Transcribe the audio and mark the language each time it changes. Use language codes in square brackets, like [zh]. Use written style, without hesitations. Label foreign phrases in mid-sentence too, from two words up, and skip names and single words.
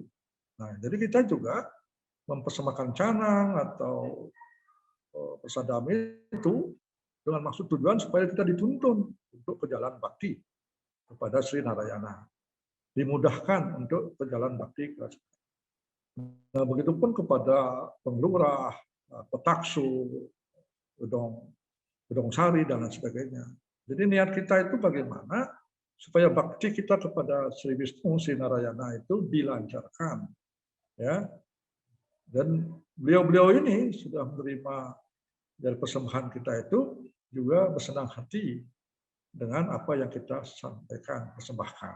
[id] Nah, jadi kita juga mempersembahkan canang atau prasadam itu dengan maksud tujuan supaya kita dituntun untuk ke jalan bakti kepada Sri Narayana. Dimudahkan untuk berjalan bakti. Nah, begitupun kepada penglurah, petaksu, gedong sari, dan lain sebagainya. Jadi niat kita itu bagaimana supaya bakti kita kepada Sri Wisnu, Sri Narayana itu dilancarkan. Ya. Dan beliau-beliau ini sudah menerima dari persembahan kita itu juga bersenang hati dengan apa yang kita sampaikan, persembahkan.